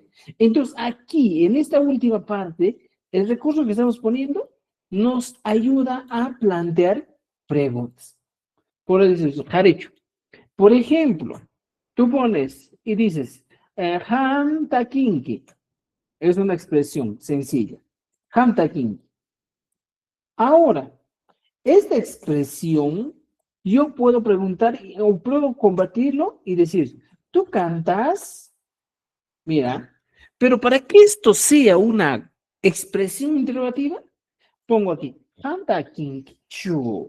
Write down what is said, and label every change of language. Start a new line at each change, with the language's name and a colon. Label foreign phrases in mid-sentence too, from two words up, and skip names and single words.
Spanish: Entonces, aquí, en esta última parte, el recurso que estamos poniendo nos ayuda a plantear preguntas. Por eso, Harichu. Por ejemplo, tú pones y dices,
Quechua: Ham takinki.
Spanish: Es una expresión sencilla.
Quechua: Ham takinki.
Spanish: Ahora, esta expresión yo puedo preguntar o puedo combatirlo y decir, ¿tú cantas? Mira, Pero para que esto sea una expresión interrogativa, pongo aquí,
Quechua: Hanta king chu.